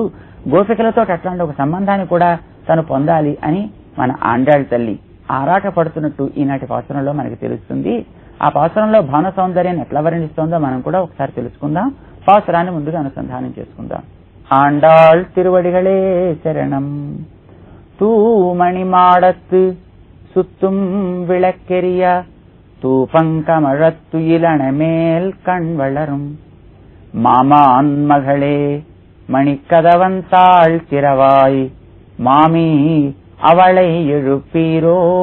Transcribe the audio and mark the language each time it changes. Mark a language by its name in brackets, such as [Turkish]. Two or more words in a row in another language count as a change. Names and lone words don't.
[Telugu] గోపికలతో అట్లాంటి ఒక సంబంధాన్ని కూడా తను పొందాలి అని మన ఆండాళ్ తల్లి ఆరాట పడుతున్నట్టు ఈనాటి పాసురంలో మనకి తెలుస్తుంది. ఆ పాసురంలో భవన సౌందర్యాన్ని ఎట్లా వర్ణిస్తోందో మనం కూడా ఒకసారి తెలుసుకుందాం. పాసురాన్ని ముందుగా అనుసంధానం చేసుకుందాం. ఆండాళ్ తిరువడిகளே శరణం. [Tamil] தூமணி மாடத்து சுத்தும் விளக்கெரிய தூபங்கமழத்து இளணமேல் கண் வளரும் மாமான் மகளே மணிக்கதவந்தாள் திறவாய் மாமி அவளை எழுப்பீரோ